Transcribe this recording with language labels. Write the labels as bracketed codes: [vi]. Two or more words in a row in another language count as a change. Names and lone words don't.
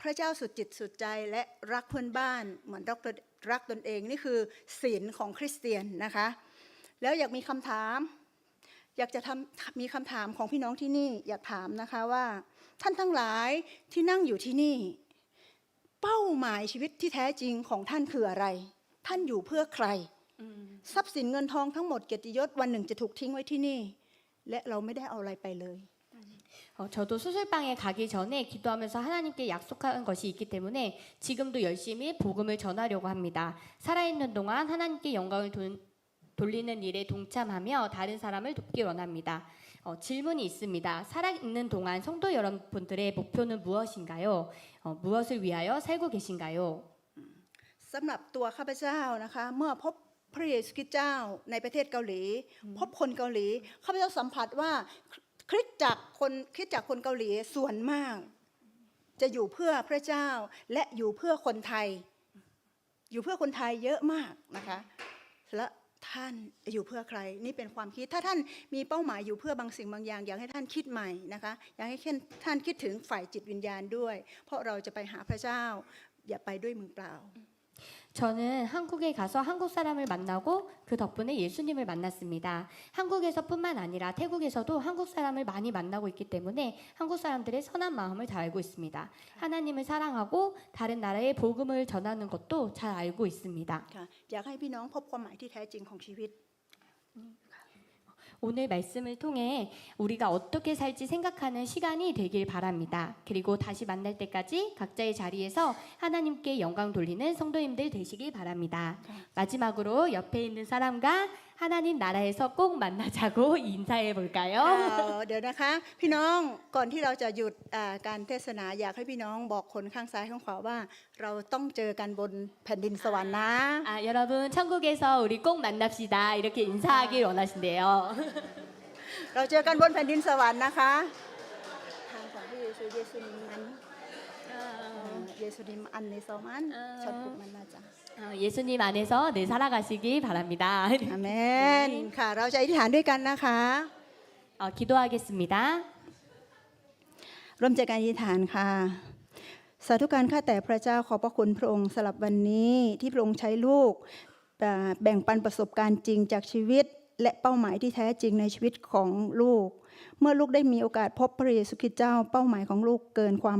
[th] ระเจ้าสุดจิตสุดใจและรักเพื่อนบ้านเหมือนรักตนเองนี่คือศีลของคริสเตียนนะคะแล้วอยากมีคำถามอยากจะมีคำถามของพี่น้องที่นี่อยากถามนะคะว่าท่านทั้งหลายที่นั่งอยู่ที่นี่เป้าหมายชีวิตที่แท้จริงของท่านคืออะไรท่านอยู่เพื่อใครทรัพย์สินเงินทองทั้งหมดเกียรติยศวันหนึ่งจะถูกทิ้งไว้ที่นี่และเราไม่ได้เอาอะไรไปเลย [ko] 저도 수술방에 가기 전에 기도하면서 하나님께 약속한 것이 있기 때문에 지금도 열심히 복음을 전하려고 합니다. 살아있는 동안 하나님께 영광을 돌리는 일에 동참하며 다른 사람을 돕기 원합니다. 질문이 있습니다. 살아있는 동안 성도 여러분들의 목표는 무엇인가요? 무엇을 위하여 살고 계신가요? [th] สำหรับตัวข้าพเจ้านะคะเมื่อพบพระเยซูคริสต์เจ้าในประเทศเกาหลีพบคนเกาหลีข้าพเจ้า สัมผัสว่าคริสตจักรคนเกาหลีส่วนมากจะอยู่เพื่อพระเจ้าและอยู่เพื่อคนไทยอยู่เพื่อคนไทยเยอะมากนะคะและท่านอยู่เพื่อใครนี่เป็นความคิดถ้าท่านมีเป้าหมายอยู่เพื่อบางสิ่งบางอย่างอยากให้ท่านคิดใหม่นะคะอยากให้ท่านคิดถึงฝ่ายจิตวิญญาณด้วยเพราะเราจะไปหาพระเจ้าอย่าไปด้วยมือเปล่า [ko] 저는 한국에 가서 한국 사람을 만나고 그 덕분에 예수님을 만났습니다. 한국에서뿐만 아니라 태국에서도 한국 사람을 많이 만나고 있기 때문에 한국 사람들의 선한 마음을 잘 알고 있습니다. 하나님을 사랑하고 다른 나라에 복음을 전하는 것도 잘 알고 있습니다. [th] อยากให้พี่น้องพบความหมายที่แท้จริงของชีวิต [ko] 오늘 말씀을 통해 우리가 어떻게 살지 생각하는 시간이 되길 바랍니다. 그리고 다시 만날 때까지 각자의 자리에서 하나님께 영광 돌리는 성도님들 되시길 바랍니다. 마지막으로 옆에 있는 사람과 하나님 나라에서 꼭 만나자고 인사해 볼까요? [th] เดี๋ยวนะคะพี่น้องก่อนที่เราจะหยุดการเทศนาอยากให้พี่น้องบอกคนข้างซ้ายข้างขวาว่าเราต้องเจอกันบนแผ่นดินสวรรค์นะ [ko] 여러분 천국에서 우리 꼭 만납시다 이렇게 인사하길 원하신대요. [th] เราเจอกันบนแผ่นดินสวรรค์นะคะทางของพระเยซูนิมนั้นเยซูนิมอันในสมันฉันกุมันนาจ้ะ [ko] 예수님 안에서 늘 살아가시기 바랍니다. [th] อาเมนค่ะเราจะอธิษฐานด้วยกันนะคะ [ko] 기도하겠습니다. [th] ร่วมใจการอธิษฐานค่ะสาธุการข้าแต่พระเจ้าขอบพระคุณพระองค์สำหรับวันนี้ที่พระองค์ใช้ลูกแบ่งปันประสบการณ์จริงจากชีวิตและเป้าหมายที่แท้จริงในชีวิตของลูกเมื่อลูกได้มีโอกาสพบพระเยซูคริสต์เจ้าเป้าหมายของลูกเกิน